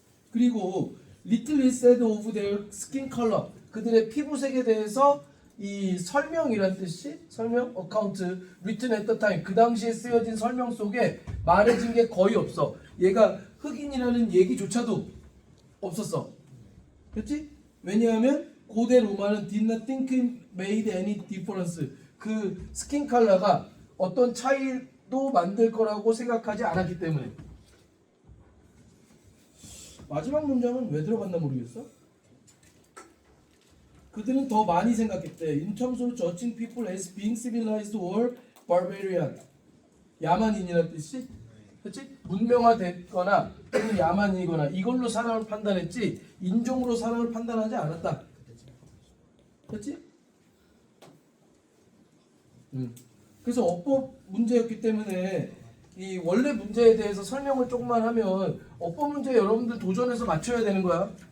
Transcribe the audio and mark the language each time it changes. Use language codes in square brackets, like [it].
[ko] 그리고 [en] little is said of their skin color. [ko] 그들의 피부색에 대해서 이 설명이란 뜻이 설명 어카운트 [en] written at the time [ko] 그 당시에 쓰여진 설명 속에 말해진 게 거의 없어. 얘가 흑인이라는 얘기조차도 없었어. 그렇지? 왜냐하면 고대 로마는 [en] did not think it made any difference. [ko] 그 스킨 컬러가 어떤 차이도 만들 거라고 생각하지 않았기 때문에. 마지막 문장은 왜 들어갔나 모르겠어. 그들은 더 많이 생각했대. [en] In terms of judging people as being civilized or barbarian. [ko] 야만인이라는 뜻이? 그렇지? 문명화됐거나 또는 야만이거나 이걸로 사람을 판단했지 인종으로 사람을 판단하지 않았다. 그렇지? 그래서 어법 문제였기 때문에 이 원래 문제에 대해서 설명을 조금만 하면 어법 문제 여러분들 도전해서 맞춰야 되는 거야.